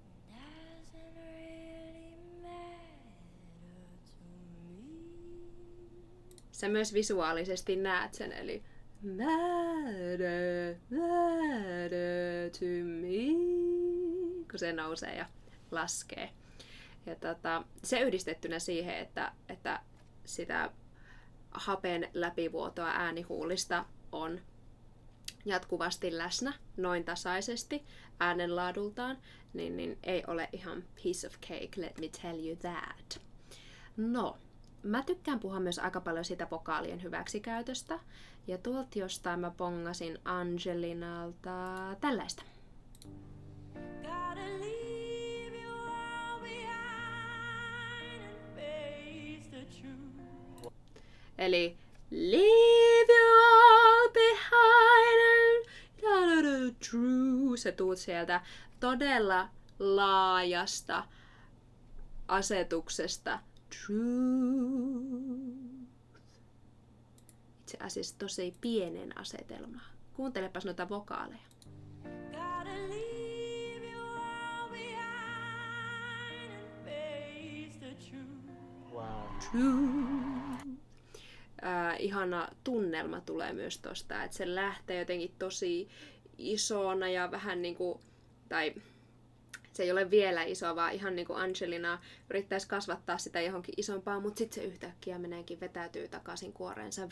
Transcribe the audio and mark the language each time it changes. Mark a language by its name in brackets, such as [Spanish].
[English] Doesn't really matter to me. [Finnish] Sä myös visuaalisesti näet sen, eli [English] matter to me, [Finnish] kun se nousee ja laskee. Ja se yhdistettynä siihen, että sitä hapen läpivuotoa äänihuulista on jatkuvasti läsnä noin tasaisesti äänenlaadultaan, niin ei ole ihan [English] piece of cake, let me tell you that. [Finnish] No, mä tykkään puhua myös aika paljon sitä vokaalien hyväksikäytöstä, ja tuolta jostain mä pongasin Angelinalta tällaista. [English] Gotta leave you all behind and face the truth. Eli leave you all behind and true. [Finnish] Se tuut sieltä todella laajasta asetuksesta. Truth. Itse asiassa tosi pienen asetelma. Kuuntelepas noita vokaaleja. [English] Gotta leave you all behind and face the truth. Truth. [Finnish] Ihana tunnelma tulee myös tosta, että se lähtee jotenkin tosi isona ja vähän niinku, tai se ei ole vielä iso, vaan ihan niinku Angelina yrittäisi kasvattaa sitä johonkin isompaa, mutta sitten se yhtäkkiä meneekin, vetäytyy takaisin kuoreensa.